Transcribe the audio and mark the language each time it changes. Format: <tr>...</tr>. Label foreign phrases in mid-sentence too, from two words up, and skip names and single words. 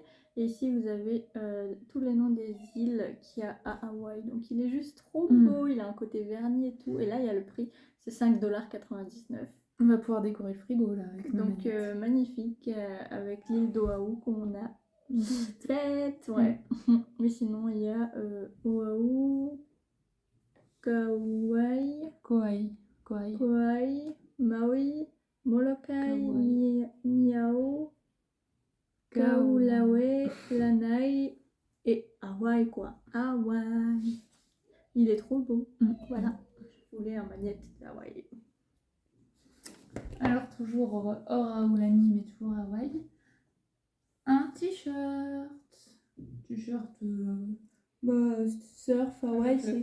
<fr>Et ici vous avez tous les noms des îles qu'il y a à Hawaï. Donc il est juste trop beau, il a un côté vernis et tout. Et là il y a le prix, c'est 5,99 $. On va pouvoir décorer le frigo là. Avec donc magnifique, avec l'île d'Oahu qu'on a faite. Ouais. Mais sinon il y a Oahu, Kauai. Kauai. Kauai, Maui, Molokai, Kauai. Niao, Kaulawe, Lanai et Hawaï quoi. Hawaï. Il est trop beau. Voilà. Je voulais un magnète d'Hawaï. Alors toujours Aulani, mais toujours Hawaï. Un t-shirt. T-shirt surf Hawaï, c'est</fr>